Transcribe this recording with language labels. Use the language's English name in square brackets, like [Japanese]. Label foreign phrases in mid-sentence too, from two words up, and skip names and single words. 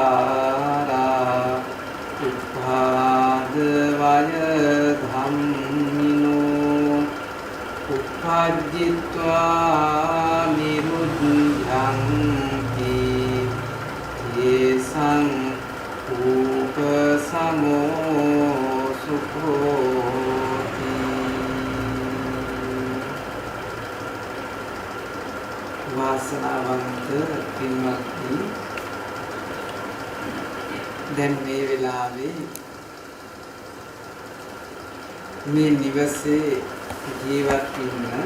[Pali] saṅkhārā uppādavaya dhamma පජ්ජිත්වා නිරුද්ධංති යේසං උපසමෝ සුඛෝති. [Sinhala] වාසනාවන්ත පින්වත්නි, දැන් මේ වෙලාවේ මේ නිවසේ ජීවත් ඉන්න